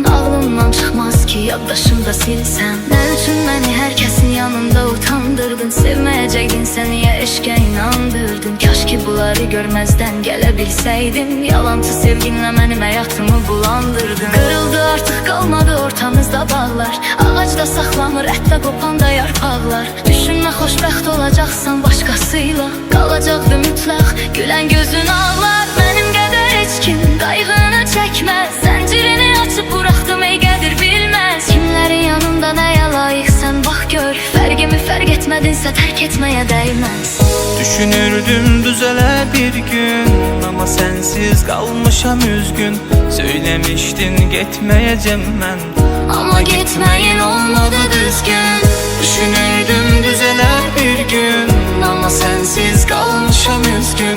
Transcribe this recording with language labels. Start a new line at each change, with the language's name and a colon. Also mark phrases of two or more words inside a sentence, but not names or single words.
Turkish: Ağlımdan çıkmaz ki yaddaşımda silsem.
Azerbaijani: Ne üçün
Turkish: beni herkesin yanında utandırdın? Sevmeyecektin sen, niye eşke inandırdın? Kaş ki bunları görmezden gelebilseydim. Yalancı sevginle benim hayatımı bulandırdın. Kırıldı artık, kalmadı ortamızda bağlar.
Azerbaijani: Ağacda saklanır ətdə kopanda yarpaqlar. Düşünme xoşbəxt olacaksan başkasıyla. Qalacaqdı mütləq gülen gözün ağlar. Benim qədər heç kim qayğını çəkməz. Zəncirini açıb buraxdım ey qədir bilməz. Kimlərin yanında nəyə layiqsən bax gör. Fərqimi fərq etmədinsə tərk etməyə dəyməz.
Turkish: Düşünürdüm düzeler bir gün, ama sensiz kalmışam üzgün. Söylemiştin gitmeyeceğim ben, Ama gitmeyin olmadı düzgün. düşünürdüm düzeler bir gün, ama sensiz kalmışam üzgün.